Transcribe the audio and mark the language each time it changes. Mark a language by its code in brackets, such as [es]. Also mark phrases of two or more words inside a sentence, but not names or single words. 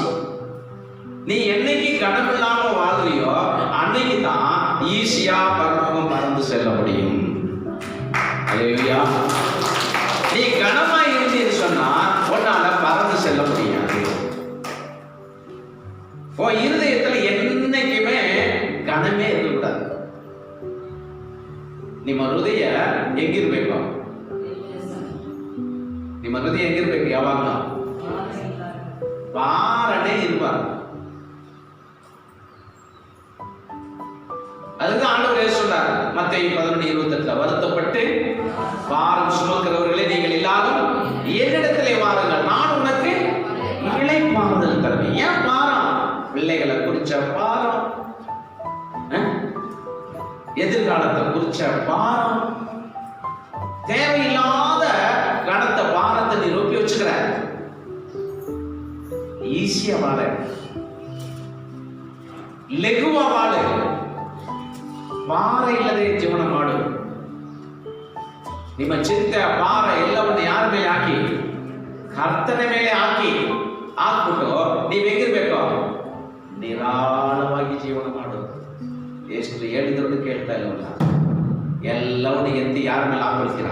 [ta] நீ என்னைக்கு கனவு இல்லாம வாழ்றியோ அன்னைக்கு தான் ஈஸியா பரலோகம் பறந்து செல்ல முடியும். அல்லேலூயா. நீ கனமா இருந்தீன்னு சொன்னா உன்னால பறந்து செல்ல முடியாது. உன் இருதயத்துல என்னைக்குமே கனமே இருக்கக்கூடாது. [kn] ನಿಮ್ಮ ಹೃದಯ ಹೆಂಗಿರ್ಬೇಕು? ನಿಮ್ಮ ಹೃದಯ ಹೆಂಗಿರ್ಬೇಕು? ಯಾವಾಗ ಭಾರನೇ ಇರಬಾರ್ದು. [ta] அதுதான் ஆண்டவர் இயேசு சொன்னார் மத்தேயு 11:28, வருத்தப்பட்டு பாரம் சுமக்கிறவர்களே நீங்கள் எல்லாரும் என்னிடத்திலே வாருங்கள், நான் உனக்கு இளைப்பாறுதல் தருவேன். ஏன் பாரம்? பிள்ளைகளை குறிச்ச பாரம், எதிர்காலத்தை குறிச்ச பாரம், தேவையில்லாத கனத்த பாரத்தை நீ ரொப்பி வச்சுக்கிற. ஈஸியா வாழ, லெகுவா வாழ, [kn] ಭಾರ ಇಲ್ಲದೆ ಜೀವನ ಮಾಡು. ನಿಮ್ಮ ಚಿಂತೆ ಭಾರ ಎಲ್ಲವನ್ನು ಯಾರ ಮೇಲೆ ಹಾಕಿ? ಕರ್ತನ ಮೇಲೆ ಹಾಕ್ಬಿಟ್ಟು ನೀವು ಹೆಂಗಿರ್ಬೇಕು? ನಿರಾಳವಾಗಿ ಜೀವನ ಮಾಡು. ಎಷ್ಟು ಹೇಳಿದ್ರು ಕೇಳ್ತಾ ಇಲ್ಲವಲ್ಲ, ಎಲ್ಲವನ್ನು ಎತ್ತಿ ಯಾರ ಮೇಲೆ ಹಾಕೊಳ್ತೀರಾ?